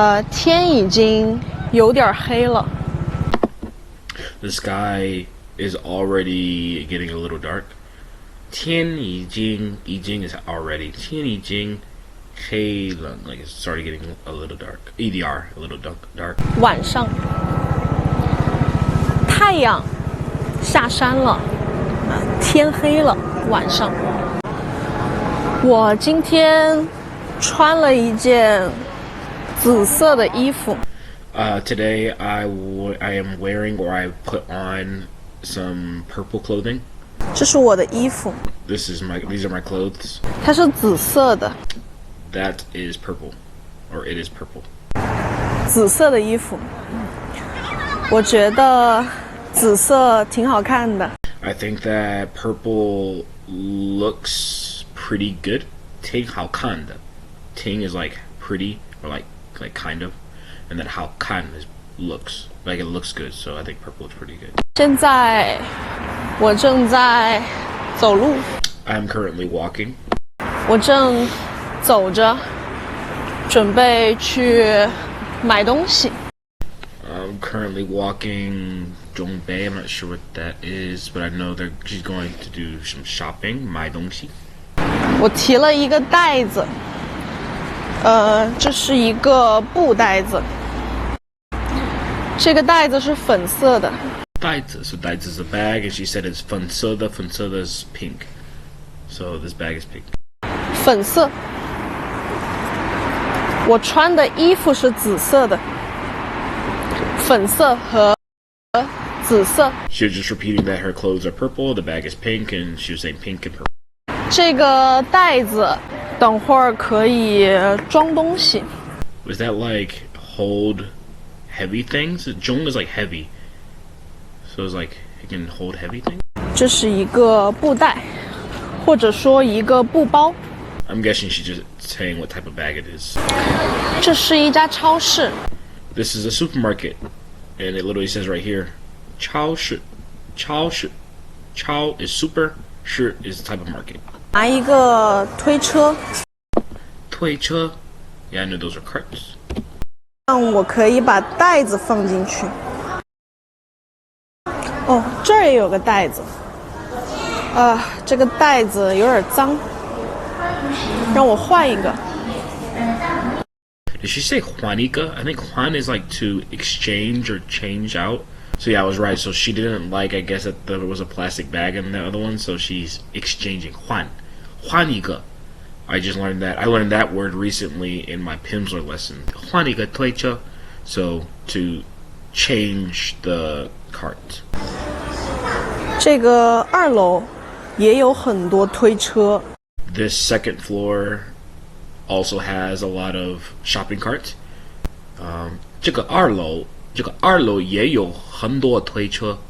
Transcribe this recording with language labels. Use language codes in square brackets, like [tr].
[zh] 天已经有点黑了 [en] The sky is already getting a little dark. [zh] 天已经 [en] is already. [zh] 天已经黑了 [en] like it's started getting a little dark. EDR a little dark. [zh] 晚上太阳下山了天黑了晚上我今天穿了一件紫色的衣服 [en] Today I am wearing, or I put on some purple clothing. [zh] 这是我的衣服 [en] These are my clothes. [zh] 它是紫色的 [en] That is purple, or it is purple. [zh] 紫色的衣服我觉得紫色挺好看的 [en] I think that purple looks pretty good. [zh] 挺好看的 [en] Ting is like pretty, or like kind of, and then 好看 is looks, like it looks good. So I think purple is pretty good. [zh] 现在我正在走路 [en] I am currently walking. [zh] 我正走着准备去买东西 [en] I'm currently walking Zhongbei. I'm not sure what that is, but I know she's going to do some shopping. [zh] 买东西我提了一个袋子这是一个布袋子这个袋子是粉色的 [en] 袋子 So 袋子 is a bag, and she said it's [zh] 粉色的 [en] is pink. So this bag is pink. [zh] 粉色我穿的衣服是紫色的粉色和紫色 [en] She was just repeating that her clothes are purple, the bag is pink, and she was saying pink and purple. [zh] 这个袋子等会儿可以装东西 [en] Was that like hold heavy things? Zhong is like heavy, so it's like it can hold heavy things. [zh] 这是一个布袋或者说一个布包 [en] I'm guessing she's just saying what type of bag it is. [zh] 这是一家超市 [en] This is a supermarket, and it literally says right here, 超市 超is super, 市 is the type of market. [zh] 拿一个推车 [en] 推车 Yeah, I knew those are carts. [zh] 让我可以把袋子放进去哦这儿也有个袋子这个袋子有点脏让我换一个 [en] Did she say Juanica? I think Juan is like to exchange or change out. So yeah, I was right. So she didn't like, I guess, that there was a plastic bag in the other one, so she's exchanging. Juanica. I just learned that. I learned that word recently in my Pimsleur lesson. Juanica Tleicha. So to change the cart. [zh] 这个二楼也有很多推车 [en] This second floor also has a lot of shopping carts. [zh] 这个二楼也有很多推车。